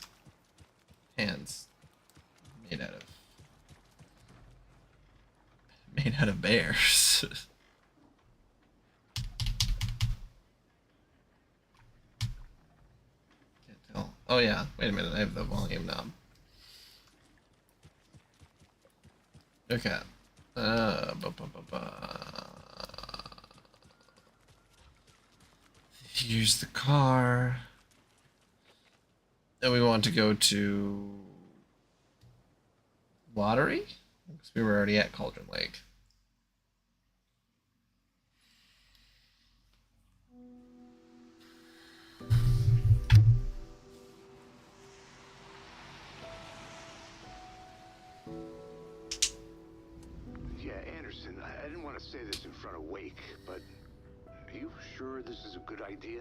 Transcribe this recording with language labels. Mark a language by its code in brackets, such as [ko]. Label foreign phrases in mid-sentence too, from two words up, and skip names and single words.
[en] Hands made out of bears. Can't tell. Oh yeah. Wait a minute. I have the volume knob. Okay. Ba, ba, ba, ba. Here's the car. And we want to go to Watery? Because we were already at Cauldron Lake. Yeah, Anderson, I didn't want to say this in front of Wake, but are you sure this is a good idea?